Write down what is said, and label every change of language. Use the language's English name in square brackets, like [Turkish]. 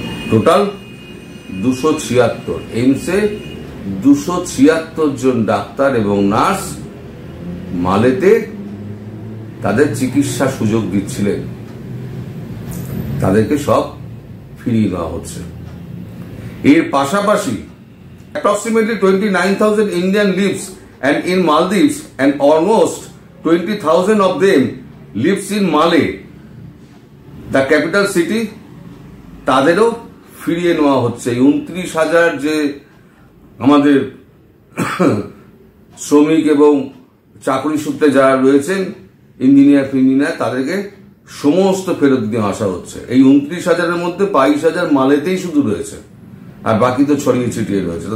[Bangla] Total 276। এইমসে 276 জন doctor এবং nurse মালেতে তাদের চিকিৎসা সুযোগ দিচ্ছিলেন। তাদেরকে সব ফিরিয়ে নেওয়া হচ্ছে। এর পাশাপাশি [English] approximately 29,000 Indian lives and in Maldives and almost 20,000 of them lives in Male, the capital city। [Bangla] তাদেরও ফিরিয়ে নেওয়া হচ্ছে। 29,000 যে আমাদের শ্রমিক এবং চাকরি সূত্রে যারা রয়েছেন, ইঞ্জিনিয়ার তাদেরকে সমস্ত ফেরত দিয়ে আসা হচ্ছে। এই 29,000-এর মধ্যে 22,000 মালেতেই শুধু রয়েছে, আর বাকি তো ছড়িয়ে ছিটিয়ে রয়েছে।